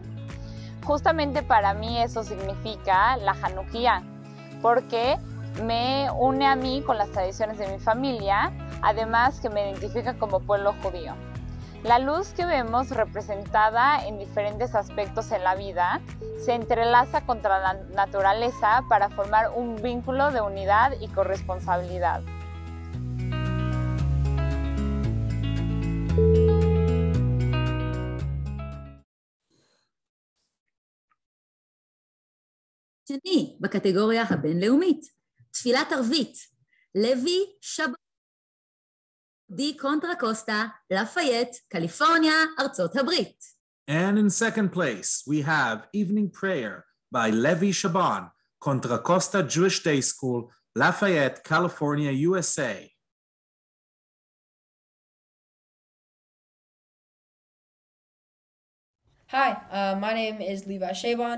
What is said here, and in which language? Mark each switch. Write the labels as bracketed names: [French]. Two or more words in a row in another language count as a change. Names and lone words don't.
[Spanish] Justamente para mí eso significa la Hanukkah, porque me une a mí con las tradiciones de mi familia, además que me identifica como pueblo judío. La luz que vemos representada en diferentes aspectos en la vida se entrelaza contra la naturaleza para formar un vínculo de unidad y corresponsabilidad. [Hebrew] שני בקטגוריה הבינלאומית, תפילת ערבית, לוי שבן, די קונטרה קוסטה, לפייט, קליפורניה, ארצות הברית. [English] And in second place, we have Evening Prayer by Levi Shaban, Contra Costa Jewish Day School, Lafayette, California, USA. Hi, my name is Levi Shaban.